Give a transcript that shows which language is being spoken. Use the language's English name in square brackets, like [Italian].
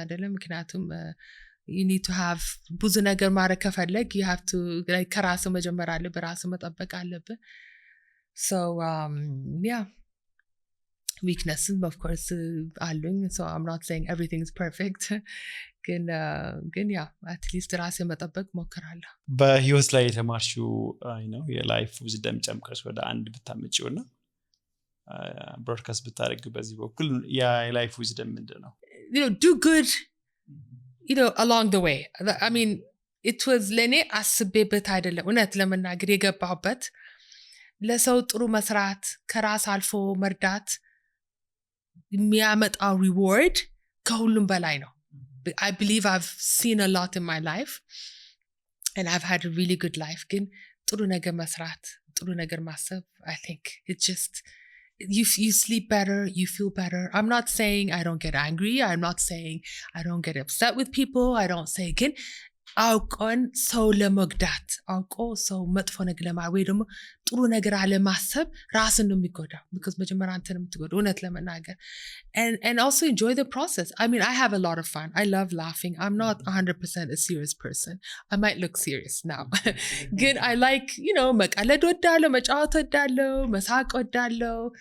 [English] You need to have [Amharic] ብዙ ነገር ማድረግ ከፈለግ [English] you have to like [Amharic] ከራስ መጀመር አለብህ፣ ራስ መጠበቅ አለብህ። [English] So yeah, weaknesses of course [Amharic] አሉኝ. [English] So I'm not saying everything is perfect. [Amharic] ግን [English] yeah, at least [Amharic] ራሴ መጠበቅ ሞክራለሁ። በህይወት ላይ የተማርሽው ነው የላይፍ ዊዝደም ጨምቀሽ ወደ አንድ ብታመጪውና ብሮድካስት ብታደርጊው በዚህ በኩል የላይፍ ዊዝደም ምንድነው? [English] You know, do good, you know, along the way. I mean, it was [Amharic] ለኔ አስቤበት አይደለም እውነት ለመናገር የገባሁበት። ለሰው ጥሩ መስራት ከራስ አልፎ መርዳት የሚያመጣው ሪዋርድ ከሁሉም በላይ ነው። [English] I believe I've seen a lot in my life and I've had a really good life. [Amharic] ግን ጥሩ ነገር መስራት ጥሩ ነገር ማሰብ [English] I think it just you sleep better, you feel better. I'm not saying I don't get angry, I'm not saying I don't get upset with people, I don't say [Amharic] ግን አውቆን ሰው ለመግዳት አውቆ ሰው መጥፎ ነገር ለማወይ ደግሞ ጥሩ ነገር አለማሰብ ራስን ነው የሚጎዳው። [English] because [Amharic] መጀመሪያ አንተ ነው የምትጎዳው እውነት ለመናገር። [English] And also enjoy the process. I mean, I have a lot of fun. I love laughing. I'm not 100% a serious person. I might look serious now. Good. I like, you know, [Amharic] መቀለድ ወዳለሁ፣ መጫወት ወዳለሁ፣ መሳቅ ወዳለሁ.